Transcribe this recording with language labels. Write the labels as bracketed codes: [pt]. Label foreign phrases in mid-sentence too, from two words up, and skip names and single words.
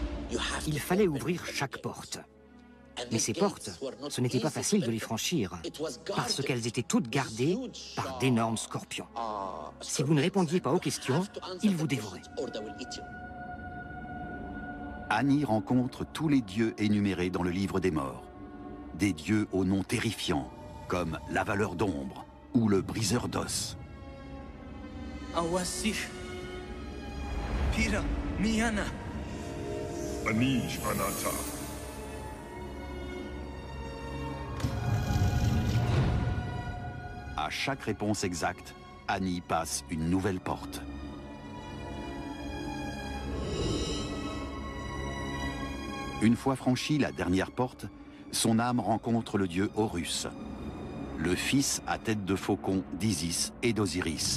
[fr] Il fallait ouvrir chaque porte. Mais ces portes, ce n'était pas facile de les franchir, parce qu'elles étaient toutes gardées par d'énormes scorpions. Si vous ne répondiez pas aux questions, ils vous dévoraient. Annie rencontre tous les dieux énumérés dans le livre des morts. Des dieux aux noms terrifiants, comme l'avaleur d'ombre ou le briseur d'os. Awasif. Pira Miana. Anij Anata. À chaque réponse exacte, Annie passe une nouvelle porte. Une fois franchie la dernière porte, son âme rencontre le dieu Horus, le fils à tête de faucon d'Isis et d'Osiris.